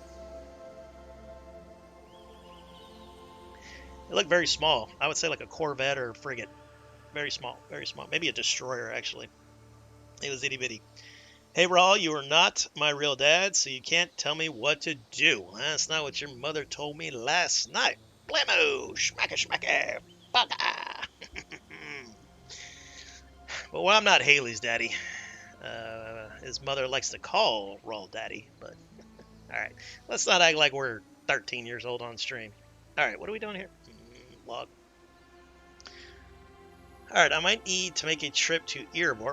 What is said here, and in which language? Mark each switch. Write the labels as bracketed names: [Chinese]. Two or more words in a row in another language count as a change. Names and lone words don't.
[English] They look very small. I would say like a Corvette or a frigate. Very small, very small. Maybe a destroyer, actually. It was itty bitty. Hey, Raw, you are not my real dad, so you can't tell me what to do. That's not what your mother told me last night. Blammo! Schmacka schmacka! Baka! Well, I'm not Haley's daddy. His mother likes to call Raw daddy, but... Alright, let's not act like we're 13 years old on stream. Alright, what are we doing here? Log. Alright, I might need to make a trip to Erebor.